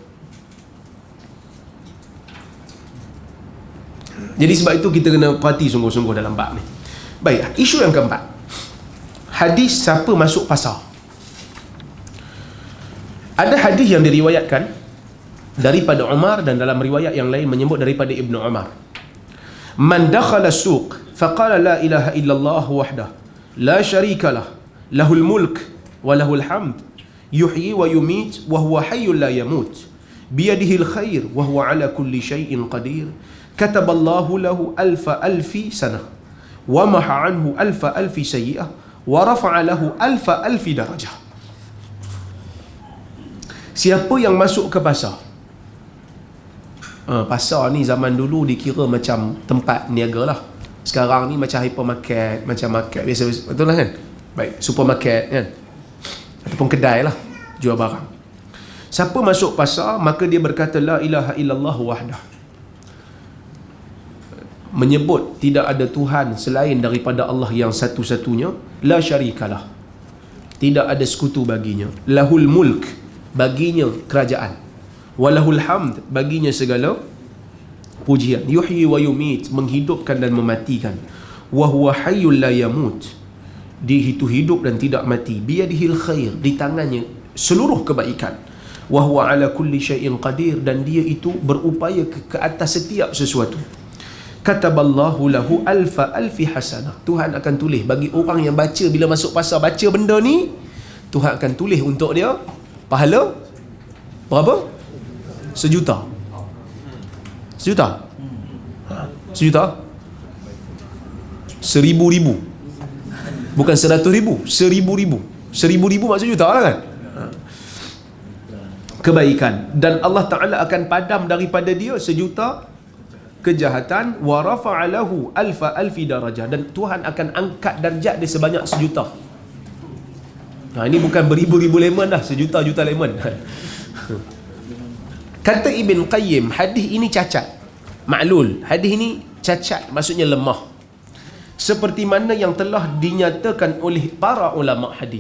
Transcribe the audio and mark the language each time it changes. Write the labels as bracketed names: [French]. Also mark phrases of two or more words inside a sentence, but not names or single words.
[Malay] Jadi sebab itu kita kena perhati sungguh-sungguh dalam bab ni. Baik, isu yang keempat, hadis siapa masuk pasar. Ada hadis yang diriwayatkan daripada Umar, dan dalam riwayat yang lain menyebut daripada Ibnu Umar. [Arabic] من دخل السوق فقال لا إله إلا الله وحده لا شريك له له الملك وله الحمد يحيي ويميت وهو حي لا يموت بيده الخير وهو على كل شيء قدير كتب الله له ألف ألف سنة ومحا عنه ألف ألف سيئة ورفع له ألف ألف درجة. [Malay] Siapa yang masuk ke pasar, pasar ni zaman dulu dikira macam tempat niaga lah. Sekarang ni macam hypermarket, macam market biasa, betul lah kan? Baik, supermarket kan, ataupun kedai lah, jual barang. Siapa masuk pasar, maka dia berkata [Arabic] لا إله إلا الله وحده, [Malay] menyebut tidak ada Tuhan selain daripada Allah yang satu-satunya, [Arabic] لا شريك له, [Malay] tidak ada sekutu baginya, [Arabic] له الملك, [Malay] baginya kerajaan, [Arabic] وله الحمد, [Malay] baginya segala pujian, [Arabic] يحيي ويميت, [Malay] menghidupkan dan mematikan, [Arabic] وهو حي لا يموت, [Malay] dia itu hidup dan tidak mati, [Arabic] بيده الخير, [Malay] di tangannya seluruh kebaikan, [Arabic] وهو على كل شيء قدير, [Malay] dan dia itu berupaya ke atas setiap sesuatu. [Arabic] كتب الله له ألف ألف حسنة, [Malay] Tuhan akan tulis bagi orang yang baca, bila masuk pasar baca benda ni, Tuhan akan tulis untuk dia pahala berapa? Sejuta. Sejuta? Sejuta? 1000,000. Bukan 100,000, 1000,000. 1000,000 maksud juta lah kan? Kebaikan. Dan Allah Ta'ala akan padam daripada dia sejuta kejahatan. [Arabic] ورفع له ألف ألف درجة, [Malay] dan Tuhan akan angkat darjat dia sebanyak sejuta. Ini bukan beribu-ribu lemon dah, sejuta-juta lemon. Kata Ibn Qayyim, hadis ini cacat, maklul. Hadis ini cacat, maksudnya lemah, seperti mana yang telah dinyatakan oleh para ulama hadis.